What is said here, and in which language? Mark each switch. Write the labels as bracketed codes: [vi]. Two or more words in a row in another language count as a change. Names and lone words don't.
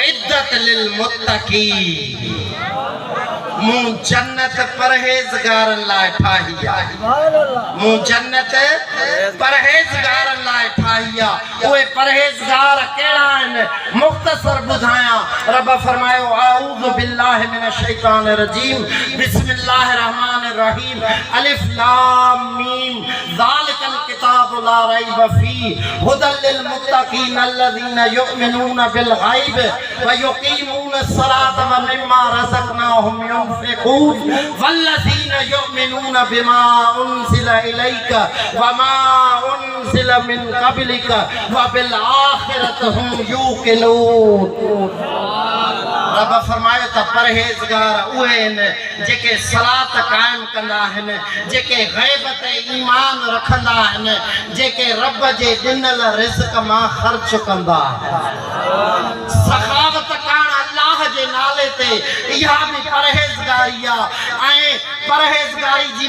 [ar] أعدت للمتقين [sd] मूं जन्नत परहेज़गारनि लाइ ठाही आहे मूं जन्नत परहेज़गारनि लाइ ठाही आहे उहे परहेज़गार कहिड़ा आहिनि मुख़्तसर ॿुधायां रब फरमायो [ar] أعوذ بالله من الشيطان الرجيم بسم الله الرحمن الرحيم الم ذلك الكتاب لا ريب فيه هدى للمتقين الذين يؤمنون بالغيب ويقيمون الصلاة ومما رزقناهم ينفقون والذين يؤمنون بما أنزل إليك وما أنزل من قبلك وبالآخرة هم يوقنون [sd] रब फरमायो त परहेज़गार उहे आहिनि जेके सलात क़ाइम कंदा आहिनि जेके ग़ैब ते ईमान रखंदा आहिनि जेके रब जे ॾिनल रिज़्क़ मां ख़र्च कंदा आहिनि सखावत करण अल्लाह जे नाले ते इहा बि परहेज़गारी आहे ऐं परहेज़गारी जी